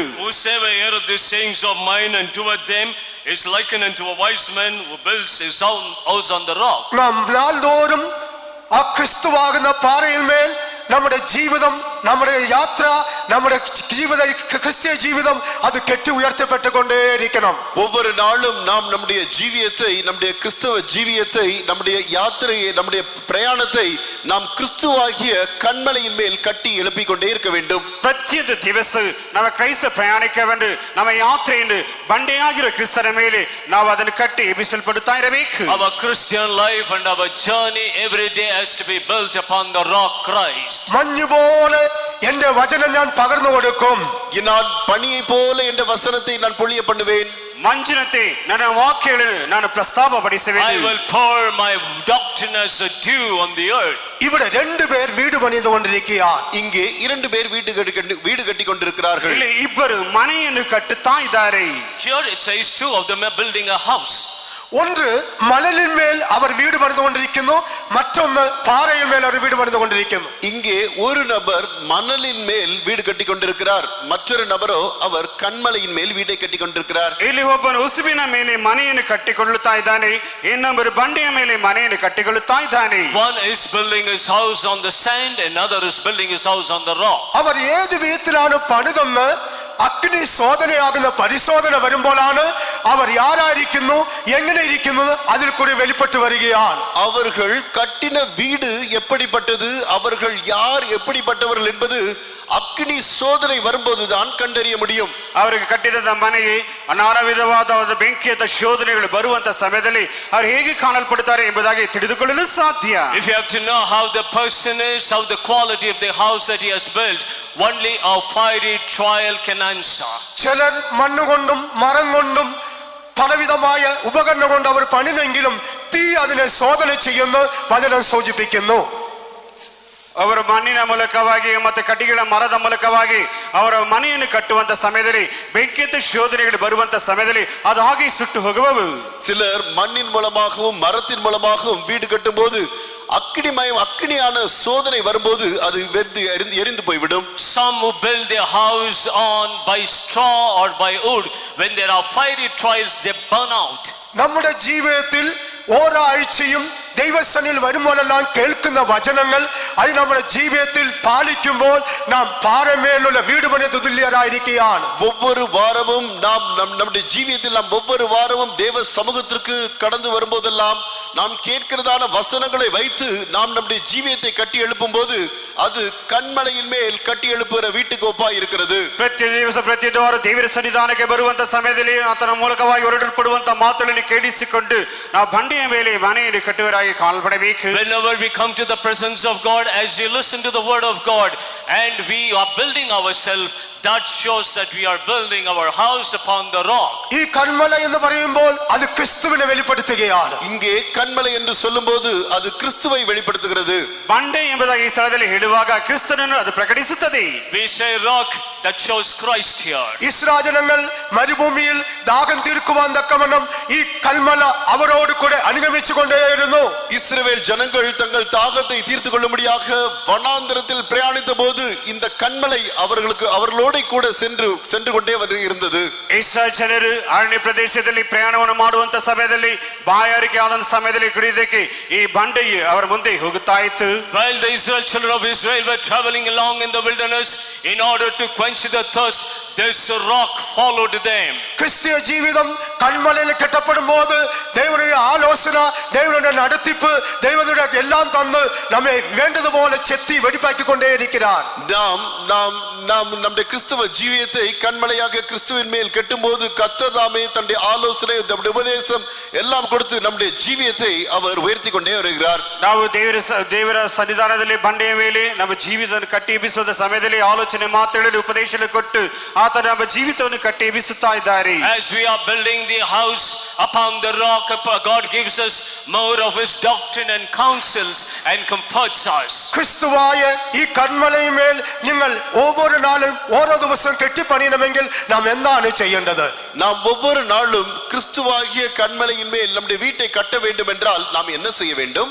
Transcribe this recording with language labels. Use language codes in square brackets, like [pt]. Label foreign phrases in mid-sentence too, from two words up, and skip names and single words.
[en] Whosoever heareth these sayings of mine and doeth them is likened unto a wise man who builds his own house on the rock. [ml] നാം നാൾതോറും ആ ക്രിസ്തുവാകുന്ന പാറയിന്മേൽ നമ്മുടെ ജീവിതം, നമ്മുടെ യാത്ര, നമ്മുടെ ജീവിത ക്രിസ്തീയ ജീവിതം അത് കെട്ടി ഉയർത്തപ്പെട്ടുകൊണ്ടേയിരിക്കണം. [ta] ஒவ்வொரு நாளும் நாம் நம்முடைய ஜீவியத்தை, நம்முடைய கிறிஸ்தவ ஜீவியத்தை, நம்முடைய யாத்திரையை, நம்முடைய பிரயாணத்தை நாம் கிறிஸ்துவாகிய கன்மலையின் மேல் கட்டி எழுப்பிக் கொண்டே இருக்க வேண்டும். [kn] ಪ್ರತಿಯೊಂದು ದಿವಸ ನಮ್ಮ ಕ್ರೈಸ್ತ ಪ್ರಯಾಣಿಕವೆಂದು ನಮ್ಮ ಯಾತ್ರೆಯನ್ನು ಬಂಡೆಯಾಗಿರೋ ಕ್ರಿಸ್ತನ ಮೇಲೆ ನಾವು ಅದನ್ನು ಕಟ್ಟಿ ಎಬ್ಬಿಸಲ್ಪಡುತ್ತಾ ಇರಬೇಕು. [en] Our Christian life and our journey every day has to be built upon the rock Christ. [ml] മഞ്ഞുപോലെ എന്റെ വചനം ഞാൻ പകർന്നു കൊടുക്കും. [ta] நான் பனியை போல என்ற வசனத்தை நான் பொழிய பண்ணுவேன். [kn] ಮಂಜಿನಂತೆ ನನ್ನ ವಾಕ್ಯಗಳನ್ನು ನಾನು ಪ್ರಸ್ತಾಪಪಡಿಸುವೆ. [en] I will pour my doctrine as a dew on the earth. [ml] ഇവിടെ രണ്ടുപേർ വീട് പണിതു കൊണ്ടിരിക്കുകയാണ്. [ta] இங்கே 2 பேர் வீடு கட்டி கொண்டிருக்கிறார்கள். [kn] ಇಲ್ಲಿ ಇಬ್ಬರು ಮನೆಯನ್ನು ಕಟ್ಟುತ್ತಾ ಇದ್ದಾರೆ. [en] Here it says 2 of them are building a house. [ta] ஒன்று மணலின் மேல் அவர் வீடு பணிந்து கொண்டிருക്കുന്നു, மற்றொன்று பாறையின் மேல் அவர் வீடு பணிந்து கொண்டிருക്കുന്നു. இங்கே ஒரு நபர் மணலின் மேல் வீடு கட்டி கொண்டிருக்கிறார், மற்றொரு நபரோ அவர் கண்மலையின் மேல் வீட்டை கட்டி கொண்டிருக்கிறார். [kn] ಇಲ್ಲಿ ಒಬ್ಬನು ಉಸುಬಿನ ಮೇಲೆ ಮನೆಯನ್ನು ಕಟ್ಟಿಕೊಳ್ಳುತ್ತಾ ಇದ್ದಾನೆ, ಇನ್ನೊಬ್ಬರು ಬಂಡೆಯ ಮೇಲೆ ಮನೆಯನ್ನು ಕಟ್ಟಿಕೊಳ್ಳುತ್ತಾ ಇದ್ದಾನೆ. [en] One is building his house on the sand, another is building his house on the rock. [ml] അവർ ഏത് വിധത്തിലാണ് പണിതെന്ന് അഗ്നി സോധനയാകുന്ന പരിശോധന വരുമ്പോഴാണ് അവർ ആരായിരിക്കുന്നു, എങ്ങനെ ഇരിക്കുന്നു അതിൽ കൂടി വെളിപ്പെട്ടു വരികയാണ്. [ta] அவர்கள் கட்டின வீடு எப்படிப்பட்டது, அவர்கள் யார் எப்படிப்பட்டவர்கள் என்பது [kn] ಅಗ್ನಿ ಸೋದನೆ [ta] வரும்போதுதான் கண்டறிய முடியும். [kn] ಅವರಿಗೆ ಕಟ್ಟಿದ ಮನೆಗೆ ನಾನಾ ವಿಧವಾದ ಬೆಂಕಿಯ ಶೋಧನೆಗಳು ಬರುವಂತ ಸಮಯದಲ್ಲಿ ಅವರು ಹೇಗೆ ಕಾಣಲ್ಪಡುತ್ತಾರೆ ಎಂಬುದಾಗಿ ತಿಳಿದುಕೊಳ್ಳಲು ಸಾಧ್ಯ. [en] If you have to know how the person is, how the quality of the house that he has built, only a fiery trial can answer. [ml] ചിലർ മണ്ണുകൊണ്ടും മരം കൊണ്ടും പലവിധമായ ഉപകരണം കൊണ്ട് അവർ പണിതെങ്കിലും തീ അതിനെ ശോധന ചെയ്യുന്നു വചനം സൂചിപ്പിക്കുന്നു. [kn] ಅವರು ಮಣ್ಣಿನ ಮೂಲಕವಾಗಿ ಮತ್ತೆ ಕಟ್ಟಿಗೆಗಳ ಮರದ ಮೂಲಕವಾಗಿ ಅವರ ಮನೆಯನ್ನು ಕಟ್ಟುವಂತ ಸಮಯದಲ್ಲಿ ಬೆಂಕಿಯ ಶೋಧನೆಗಳು ಬರುವಂತ ಸಮಯದಲ್ಲಿ ಅದು ಹಾಗೆ ಸುಟ್ಟು ಹೋಗುವವು. [ta] சிலர் மண்ணின் மூலமாகவும் மரத்தின் மூலமாகவும் வீடு கட்டும் போது அக்னியான சோதனை வரும்போது அது எரிந்து போய்விடும். [en] Some who build their house on by straw or by wood, when there are fiery trials they burn out. [ml] നമ്മുടെ ജീവിതത്തിൽ ഓരോ ആഴ്ചയും ദൈവസന്നിധിയിൽ വരുമ്പോഴെല്ലാം കേൾക്കുന്ന വചനങ്ങൾ അത് നമ്മുടെ ജീവിതത്തിൽ പാലിക്കുമ്പോൾ നാം പാറമേലുള്ള വീട് പണിത് തുല്യരായിരിക്കുകയാണ്. [ta] ஒவ்வொரு வாரமும் நாம் நம்முடைய ஜீவியத்தில் நாம் ஒவ்வொரு வாரமும் தேவ சமூகத்திற்கு கடந்து வரும்போதெல்லாம் நாம் கேட்கிறதான வசனங்களை வைத்து நாம் நம்முடைய ஜீவியத்தை கட்டி எழுப்பும் போது அது கண்மலையின் மேல் கட்டி எழுப்புகிற வீட்டுக்கு ஒப்பாய் இருக்கிறது. [kn] ಪ್ರತಿ ದಿವಸ ಪ್ರತಿ ವಾರ ದೇವರ ಸನ್ನಿಧಾನಕ್ಕೆ ಬರುವಂತ ಸಮಯದಲ್ಲಿ ಆತನ ಮೂಲಕವಾಗಿ ಹೊರಡಲ್ಪಡುವಂತ ಮಾತುಗಳನ್ನು ಕೇಳಿಸಿಕೊಂಡು ನಾವು ಬಂಡೆಯ ಮೇಲೆ ಮನೆಯನ್ನು ಕಟ್ಟುವರಾಗಿ ಕಾಣಲ್ಪಡಬೇಕು. [en] Whenever we come to the presence of God, as we listen to the word of God and we are building ourselves, that shows that we are building our house upon the rock. [ml] ഈ കന്മല എന്ന് പറയുമ്പോൾ അത് ക്രിസ്തുവിനെ വെളിപ്പെടുത്തുകയാണ്. [ta] இங்கே கண்மலை என்று சொல்லும்போது அது கிறிஸ்துவை வெளிப்படுத்துகிறது. [kn] ಬಂಡೆ ಎಂಬುದಾಗಿ ಈ ಸ್ಥಳದಲ್ಲಿ ಹೇಳುವಾಗ ಕ್ರಿಸ್ತನನ್ನು ಅದು ಪ್ರಕಟಿಸುತ್ತದೆ. [en] We say rock, that shows Christ here. [ml] ഇസ്രായേൽ ജനങ്ങൾ മരുഭൂമിയിൽ ദാഹം തീർക്കുവാൻ തക്കവണ്ണം ഈ കന്മല അവരോട് കൂടെ അനുഗമിച്ചു കൊണ്ടേയിരുന്നു. [ta] இஸ்ரவேல் ஜனங்கள் தங்கள் தாகத்தை தீர்த்து கொள்ளும்படியாக வனாந்தரத்தில் பிரயாணித்த போது இந்த கண்மலை அவர்களோடு கூட சென்று கொண்டே இருந்தது. [kn] ಇಸ್ರಾಯೇಲ್ ಜನರು ಅರಣ್ಯ ಪ್ರದೇಶದಲ್ಲಿ ಪ್ರಯಾಣವನ್ನು ಮಾಡುವಂತ ಸಮಯದಲ್ಲಿ ಬಾಯಾರಿಕೆ ಆದ ಸಮಯದಲ್ಲಿ ಕುಡಿಯೋದಕ್ಕೆ ಈ ಬಂಡೆಯು ಅವರ ಮುಂದೆ ಹೋಗುತ್ತಾ ಇತ್ತು. [en] While the children of Israel were traveling along in the wilderness in order to quench the thirst, this rock followed them. [ml] ക്രിസ്തീയ ജീവിതം കന്മലയിൽ കെട്ടപ്പെടുമ്പോൾ ദൈവത്തിന്റെ ആലോചന, ദൈവത്തിന്റെ നടത്തിപ്പ്, ദൈവത്തിന്റെ എല്ലാം തന്ന് നമ്മെ വേണ്ടതുപോലെ ചെത്തി വെടിപ്പാക്കിക്കൊണ്ടേയിരിக்கிறார். [ta] நாம் நம்முடைய கிறிஸ்தவ ஜீவியத்தை கண்மலையாக கிறிஸ்துவின் மேல் கட்டும்போது கர்த்தர் தாமே தன்னுடைய ஆலோசனை, தன்னுடைய உபதேசம் எல்லாம் கொடுத்து நம்முடைய ஜீவியத்தை அவர் உயர்த்தி கொண்டே வருகிறார். [kn] ನಾವು ದೇವರ ಸನ್ನಿಧಾನದಲ್ಲಿ ಬಂಡೆಯ ಮೇಲೆ ನಮ್ಮ ಜೀವಿತವನ್ನು ಕಟ್ಟಿ ಎಬ್ಬಿಸುವ ಸಮಯದಲ್ಲಿ ಆಲೋಚನೆ ಮಾತುಗಳನ್ನು ಉಪದೇಶ ಕೊಟ್ಟು ಆತ ನಮ್ಮ ಜೀವಿತವನ್ನು ಕಟ್ಟಿ ಎಬ್ಬಿಸುತ್ತಾ ಇದ್ದಾರೆ. [en] As we are building the house upon the rock, God gives us more of his doctrine and counsels and comforts us. [ml] ക്രിസ്തുവായ ഈ കന്മലയിൽ മേൽ നിങ്ങൾ [ta] ஒவ்வொரு நாளும் [ml] ஓரோ ദിവസം കെട്ടിപ്പണിയണമെങ്കിൽ നാം എന്താണ് ചെയ്യേണ്ടത്? [ta] நாம் ஒவ்வொரு நாளும் கிறிஸ்துவாகிய கண்மலையின் மேல் நம்முடைய வீட்டை கட்ட வேண்டும் என்றால் நாம் என்ன செய்ய வேண்டும்?